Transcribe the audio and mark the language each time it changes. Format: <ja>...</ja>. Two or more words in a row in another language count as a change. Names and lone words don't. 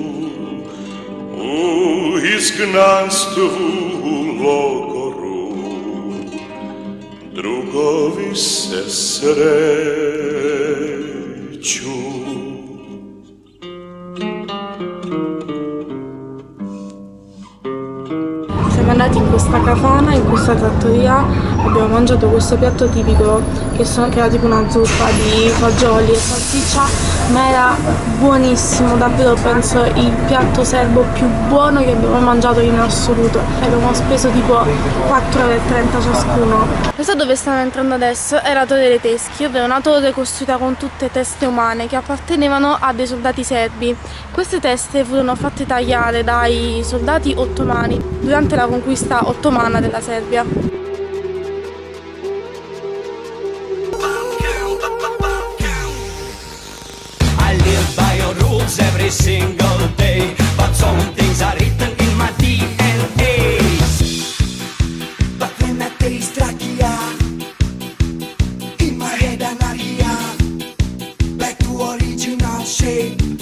<sr>u izgnanstvu u logoru, drugovi se sreću.</sr> <it>Siamo andati in questa kafana, in questa trattoria, abbiamo mangiato questo piatto tipico che era tipo una zuppa di fagioli e salsiccia, ma era buonissimo, davvero penso il piatto serbo più buono che abbiamo mangiato in assoluto. Abbiamo speso tipo 4,30 € ciascuno. Questo dove stiamo entrando adesso è la Torre dei Teschi, ovvero una torre costruita con tutte teste umane che appartenevano a dei soldati serbi. Queste teste furono fatte tagliare dai soldati ottomani durante la conquista ottomana della Serbia.</it> <en>I live by your rules every single day, but some things are written in my DNA. But when I taste rakia, in my head anarchia, back to original shape.</en>